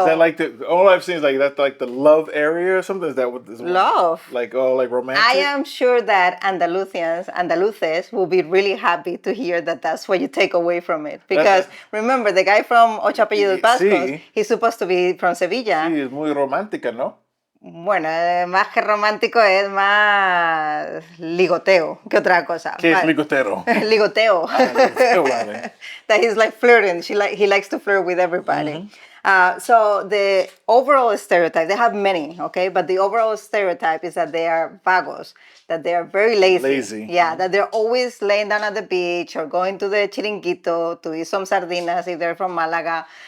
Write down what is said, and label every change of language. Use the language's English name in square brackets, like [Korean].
[English] Is that like all I've seen is like that's like the love area or something? Is that what this Love. Like romantic? I am sure that Andaluces will be really happy to hear that that's what you take away from it. Because remember, the guy from Ocho Apellidos Vascos, he's supposed to be from Sevilla. [Spanish] Sí, es muy romántica, ¿no? Bueno, más que romántico es más ligoteo que otra cosa. ¿Qué es ligotero? Ligoteo. Ligoteo, vale. [English] That he's like flirting. He likes to flirt with everybody. So the overall stereotype, they have many, okay? But the overall stereotype is that they are vagos, that they are very lazy. Yeah, that they're always laying down at the beach or going to the chiringuito to eat some sardinas if they're from Malaga.